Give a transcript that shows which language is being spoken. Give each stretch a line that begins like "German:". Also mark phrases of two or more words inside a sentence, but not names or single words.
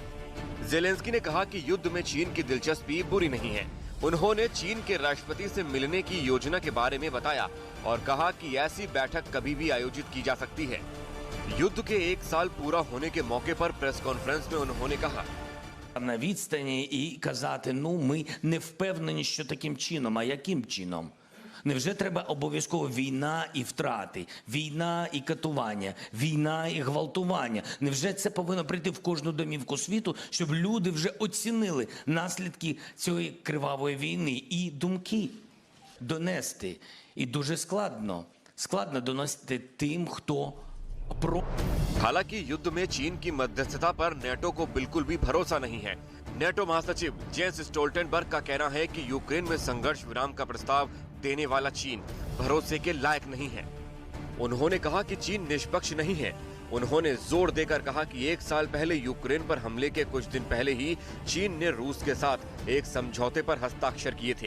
Hindi: ज़ेलेंस्की ने कहा कि युद्ध में चीन की दिलचस्पी बुरी नहीं है। उन्होंने चीन के राष्ट्रपति से मिलने की योजना के बारे में बताया और कहा कि ऐसी बैठक कभी भी आयोजित की जा सकती है। युद्ध के एक साल पूरा होने के मौके पर
English: press conference
Hindi: में उन्होंने कहा,
Ukrainian: на відстані і казати, ну, ми не впевнені, що таким чином, а яким чином? Невже треба обов'язково війна і втрати, війна і катування, війна і гвалтування? Невже це повинно прийти в кожну домівку світу, щоб люди вже оцінили наслідки цієї кривавої війни і думки донести? І дуже складно доносити тим, хто про...
Hindi: हालांकि युद्ध में चीन की मध्यस्थता पर नेटो को बिल्कुल भी भरोसा नहीं है। नेटो महासचिव जेंस स्टोल्टेनबर्ग का कहना है कि यूक्रेन में संघर्ष विराम का प्रस्ताव देने वाला चीन भरोसे के लायक नहीं है। उन्होंने कहा कि चीन निष्पक्ष नहीं है। उन्होंने जोर देकर कहा कि एक साल पहले यूक्रेन पर हमले के कुछ दिन पहले ही चीन ने रूस के साथ एक समझौते पर हस्ताक्षर किए थे।